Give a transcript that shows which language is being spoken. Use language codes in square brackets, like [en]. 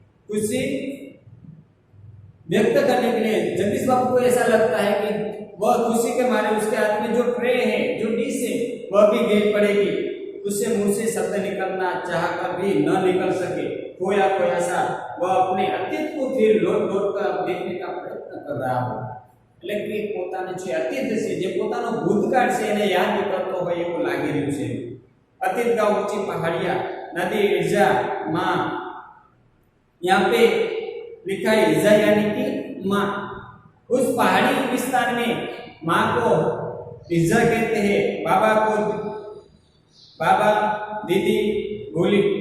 [hi] खुशी व्यक्त करने के लिए जगदीश बाबू को ऐसा लगता है कि वह खुशी के मारे उसके हाथ में जो ट्रे है, जो डिश है, वह भी गिर पड़ेगी। उससे मुंह से शब्द निकलना चाहकर भी न निकल सके। खोया खोया सा वह अपने अतीत को फिर लौट कर देखने का प्रयत्न कर रहा हो। [gu] એટલે કે પોતાનો જે અતીત છે, જે પોતાનો ભૂતકાળ છે એને યાદ કરતો હોય એવું લાગી રહ્યું છે। [hi] અતીત का ऊंची पहाड़ियां, नदी, ईजा, माँ। यहाँ पे लिखा है ईजा यानी कि माँ। उस पहाड़ी विस्तार में माँ को ईजा कहते हैं, बाबा को बाबा, दीदी, भोली।